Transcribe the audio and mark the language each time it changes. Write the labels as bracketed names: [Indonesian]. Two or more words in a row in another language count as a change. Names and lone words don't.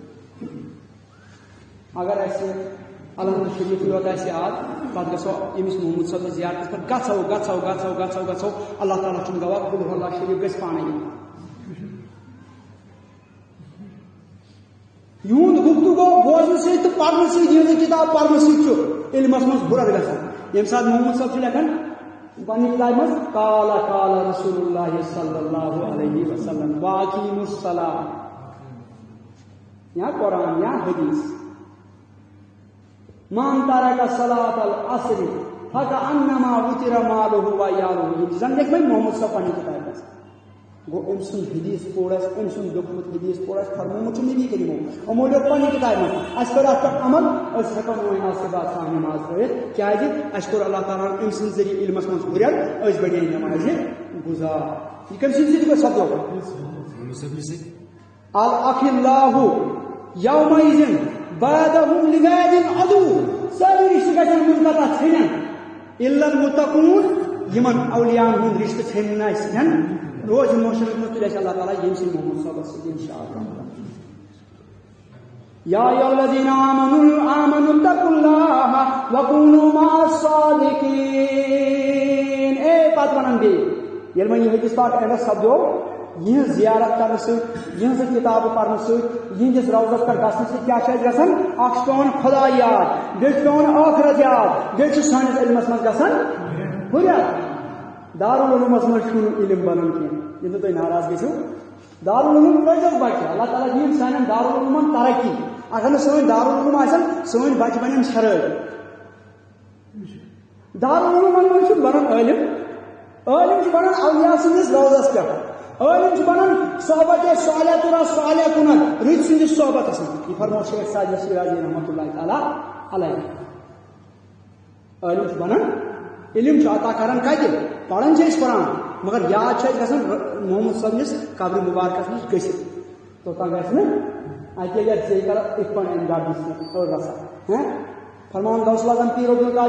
[Kashmiri] اگر اَسہِ علامہ شریف یوت آسہِ یاد پتہٕ گژھو أمِس محمد صٲبنِس زیارتس پٮ۪ٹھ گژھو اللہ تعالیٰ چھُنہٕ گواہ [Arabic] قُل ہُوَ اللہ [Kashmiri] شریف گژھِ پانے یُن یہند گفتگو بوزنہٕ سۭتۍ تہٕ پرنہٕ سۭتۍ یہنٛز کتاب پرنہٕ سۭتۍ چھُ علمس منٛز ہُرٮ۪ر گژھان ییٚمہِ ساتہٕ محمد صٲب چھُ لیکھان پننہِ کتابہِ منٛز [Arabic] قال رسول اللہ صلی اللہ علیہ وسلم واقیموا الصلاۃ [Kashmiri] یا قرآن یا حدیث [Arabic] من ترک صلاۃ العصر فکأنما وتر مالہ وعیالہ [Kashmiri] یہ زن لیکھ وۄنۍ محمد صٲب پننہِ کتابہِ منٛز گوٚو أمۍ سُنٛد حدیث پوٚر اَسہِ أمۍ سُنٛد لیوٚکھمُت حدیث پوٚر اَسہِ فرمومُت چھُ نبی کریٖمو یِمو لیوٚکھ پننہِ کتابہِ منٛز اَسہِ کٔر اَتھ پٮ۪ٹھ عمل أسۍ ہٮ۪کو نہٕ وۄنۍ آز صُبحس تام نٮ۪ماز پٔرِتھ کیٛازِ اَسہِ کوٚر اللہ تعالیٰ ہن أمۍ سٕنٛدِ ذٔریعہٕ علمس منٛز ہُرٮ۪ر أسۍ بڑے نٮ۪مازِ گُزار یہِ کٔمۍ سٕنٛدِ ذٔریعہٕ گوٚو سپدو [Arabic] الاخلاہ یومئذ بعدهم لبعض عدو [Kashmiri] سٲری رشتہٕ گژھن منقطع ژھیٚنن [Arabic] الا المتقون [Kashmiri] یِمن اولیاہن ہُنٛد رشتہٕ ژھیٚنہِ آسن روز معاشرس منٛز تُلہِ اَسہِ اللہ تعالیٰ ییٚمہِ سٕنٛدِ محمد صٲبس سۭتۍ انشاءاللہ [Arabic] یا ایھا الذین آمنوا اتقوا اللہ وکونوا مع [Kashmiri] الصادقین اے پتہٕ ونان بیٚیہِ ییٚلہِ وۄنۍ یہِ حدیث پاک اینڈس سپدو یہنٛز زیارت کرنہٕ سۭتۍ یہنٛزٕ کتابہٕ پرنہٕ سۭتۍ یہنٛدِس روضس پٮ۪ٹھ گژھنہٕ سۭتۍ کیٛاہ چھُ اَسہِ گژھان اکھ چھُ پیٚوان خدا یاد بیٚیہِ چھُ پیٚوان ٲخرت یاد بیٚیہِ چھُ سٲنِس علمس منٛز گژھان ہُرٮ۪ر دارالعلومس منٛز چھُنہٕ علم بنان کینٛہہ ییٚلہِ نہٕ تُہۍ ناراض گٔژھِو دارالعلوم روزو بچہِ اللہ تعالیٰ دِیِن سانٮ۪ن دارالعلومن ترقی اگر نہٕ سٲنۍ دارالعلوم آسن سٲنۍ بچہِ بنن شرٲرۍ دارالعلومن منٛز چھُ بنان عٲلم چھُ بنان اولیاء سٕنٛدِس روضس پٮ۪ٹھ عٲلم چھُ بنان صحبت صالح کُنن رٕتۍ سٕنٛدِس صحبتس منٛز یہِ فرمو شیخ سعدی شیرازی [Arabic] رحمۃ اللہ تعالیٰ علیہ [Kashmiri] عٲلم چھُ بنان علم چھُ عطا کران کتہِ پران چھِ أسۍ قرآن مگر یاد چھُ اَسہِ گژھان محمد صٲبنِس قبرِ مُبارکس نِش گٔژھِتھ توٚتام گژھِ نہٕ اَتہِ ییٚلہِ ژےٚ کران یِتھ پٲٹھۍ امہِ گاڈ رسا فرمان غوث العظم پیر عبدالقادر